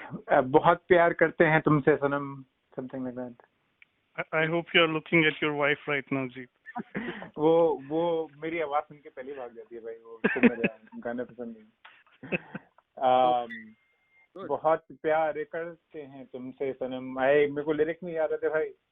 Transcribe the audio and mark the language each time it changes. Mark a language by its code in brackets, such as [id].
[hi] बहुत प्यार करते हैं तुमसे सनम, [en] something like that. I hope you're looking at your wife right now, Jeet. [hi] वो मेरी आवाज सुन के पहले भाग जाती है भाई, वो उसको मेरे गाने पसंद नहीं। [en] Good. [hi] बहुत प्यार करते हैं तुमसे सनम, मेरे को लिरिक्स नहीं याद आते भाई।